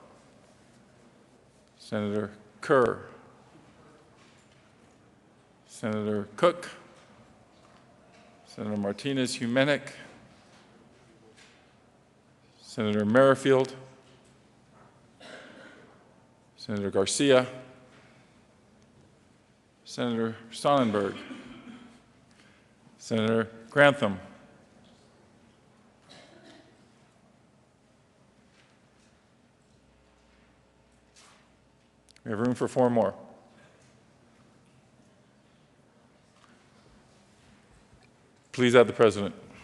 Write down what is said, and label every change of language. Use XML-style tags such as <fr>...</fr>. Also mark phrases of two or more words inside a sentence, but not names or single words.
<en>Senator Kerr, Senator Cook, Senator Martinez-Humenick, Senator Merrifield, Senator Garcia, Senator Sonnenberg, Senator Grantham, we have room for 4 more. Please add the President.</en>